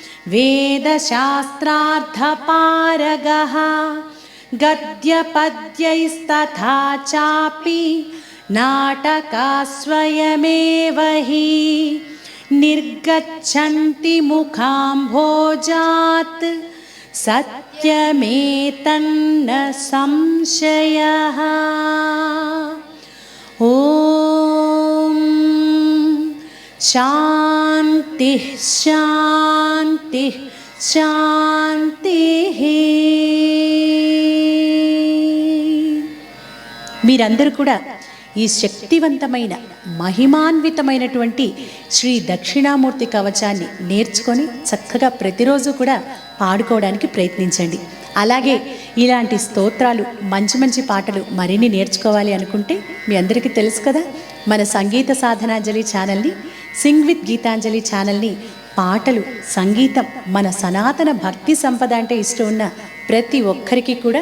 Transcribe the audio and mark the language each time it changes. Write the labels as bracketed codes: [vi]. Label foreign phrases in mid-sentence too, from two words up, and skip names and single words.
[sa] वेदशास्त्रार्थपारगः गद्यपद्यैस्तथा चापि नाटकास्वयमेव हि निर्गच्छन्ति मुखाम्भोजात् सत्यमेतन्न संशयः। ॐ शान्तिः शान्तिः शान्तिः। [te] మీరందరూ కూడా ఈ శక్తివంతమైన మహిమాన్వితమైనటువంటి శ్రీ దక్షిణామూర్తి కవచాన్ని నేర్చుకొని చక్కగా ప్రతిరోజు కూడా పాడుకోవడానికి ప్రయత్నించండి. అలాగే ఇలాంటి స్తోత్రాలు, మంచి మంచి పాటలు మరిన్ని నేర్చుకోవాలి అనుకుంటే మీ అందరికీ తెలుసు కదా, మన సంగీత సాధనాంజలి ఛానల్ని, సింగ్ విత్ గీతాంజలి ఛానల్ని పాటలు, సంగీతం, మన సనాతన భక్తి సంపద అంటే ఇష్టం ఉన్న ప్రతి ఒక్కరికి కూడా